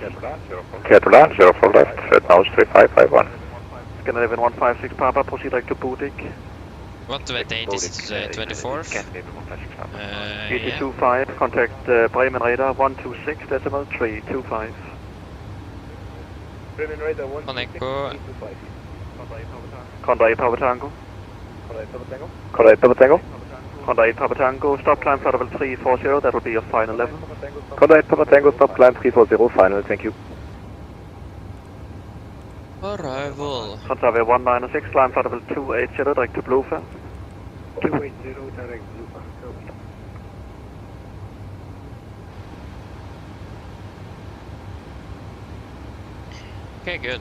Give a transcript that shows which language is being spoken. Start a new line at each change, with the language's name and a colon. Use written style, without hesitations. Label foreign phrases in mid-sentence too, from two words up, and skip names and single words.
English: Clear to land, 04 left, at nose 3551. Scanner 156 Papa, proceed direct to Budik. What date is it? 24th? 82.5, contact Bremen radar 126.325. On Echo. Conda 8 Papa Tango. Conda 8 Papa Tango. Conda 8 Papa Tango, stop climb flight level 340, that will be your final level. Conda 8 Papa Tango, stop climb 340, final, thank you. Arrival. Contact 196, climb flight level 280, direct to Bluefer. 280, direct Bluefer. Okay, good.